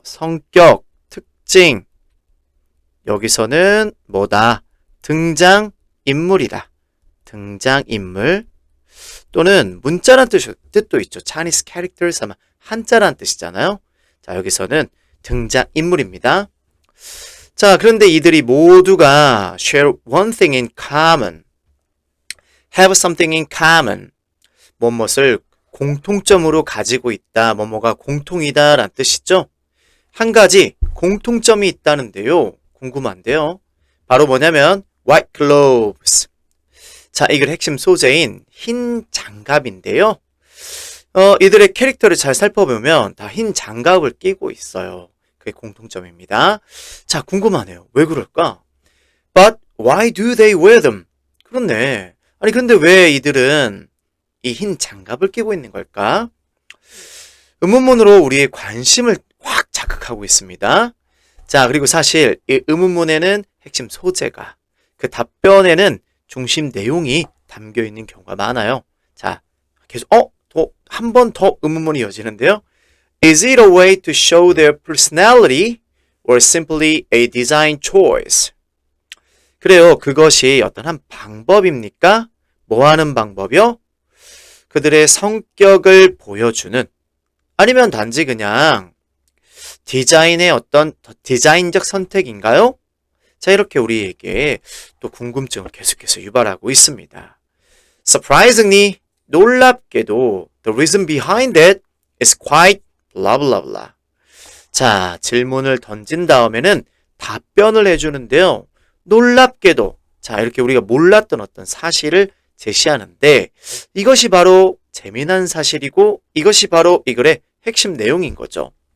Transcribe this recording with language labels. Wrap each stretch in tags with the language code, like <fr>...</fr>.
<ko>성격, 특징. 여기서는 뭐다? 등장인물이다. 등장인물. 또는 문자란 뜻도 있죠.</ko> <en>Chinese characters</en> <ko>하면 한자란 뜻이잖아요. 자, 여기서는 등장인물입니다. 자, 그런데 이들이 모두가</ko> <en>share one thing in common. have something in common.</en> <ko>무엇을 공통점으로 가지고 있다. 뭐뭐가 공통이다 라는 뜻이죠. 한 가지 공통점이 있다는데요. 궁금한데요. 바로 뭐냐면 white gloves. 자, 이글 핵심 소재인 흰 장갑인데요. 이들의 캐릭터를 잘 살펴보면 다 흰 장갑을 끼고 있어요. 그게 공통점입니다. 자, 궁금하네요. 왜 그럴까?</ko> <en>But why do they wear them?</en> <ko>그렇네. 아니, 근데 왜 이들은 이 흰 장갑을 끼고 있는 걸까? 의문문으로 우리의 관심을 확 자극하고 있습니다. 자, 그리고 사실 이 의문문에는 핵심 소재가, 그 답변에는 중심 내용이 담겨 있는 경우가 많아요. 자, 계속, 한 번 더 의문문이 이어지는데요.</ko> <en>Is it a way to show their personality or simply a design choice?</en> <ko>그래요. 그것이 어떤 한 방법입니까? 뭐 하는 방법이요? 그들의 성격을 보여주는, 아니면 단지 그냥 디자인의 어떤 디자인적 선택인가요? 자, 이렇게 우리에게 또 궁금증을 계속해서 유발하고 있습니다.</ko> <en>Surprisingly,</en> <ko>놀랍게도</ko> <en>the reason behind it is quite blah blah blah.</en> <ko>자, 질문을 던진 다음에는 답변을 해주는데요. 놀랍게도, 자, 이렇게 우리가 몰랐던 어떤 사실을 제시하는데, 이것이 바로 재미난 사실이고 이것이 바로 이 글의 핵심 내용인 거죠.</ko>